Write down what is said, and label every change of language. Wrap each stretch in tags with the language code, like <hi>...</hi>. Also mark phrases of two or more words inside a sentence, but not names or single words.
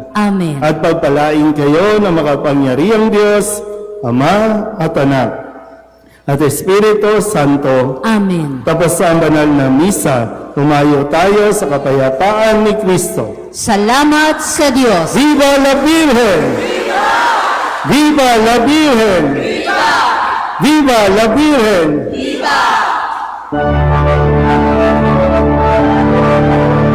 <tl>Amen. At pagpalain kayo ng makapangyarihang Diyos, Ama at Anak, at Espiritu Santo. Amen. Tapos sa banal na misa, tumayo tayo sa kapayapaan ni Kristo. Salamat sa Diyos.</tl> <es>Viva la Virgen! Viva! Viva la Virgen! Viva! Viva la Virgen! Viva!</es>